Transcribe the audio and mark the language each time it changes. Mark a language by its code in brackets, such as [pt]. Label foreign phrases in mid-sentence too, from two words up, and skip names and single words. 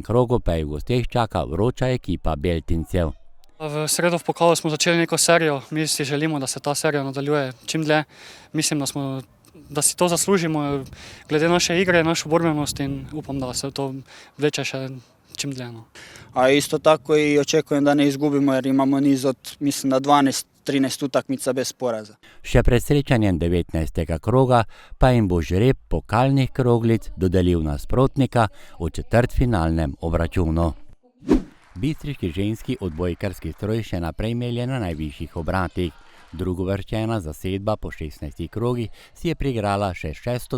[sl] krogu pa je v gosteh čaka vroča ekipa Beltincev. V sredo v pokalu smo začeli neko serijo, mi si želimo, da se ta serija nadaljuje čim dlje. Mislim, da si to zaslužimo glede naše igre, našo borbenost in upam, da se to vleče še čim dlje. [hr] A isto tako i očekujem da ne izgubimo jer imamo niz od, mislim da 12-13 utakmica bez poraza. [sl] Še pred srečanjem 19. kroga pa jim bo žreb pokalnih kroglic dodelil nasprotnika v četrtfinalnem obračunu. Bistriški ženski odbojkarski stroj še naprej melje na najvišjih obratih. Drugovrščena zasedba po 16 krogih si je priigrala še 6.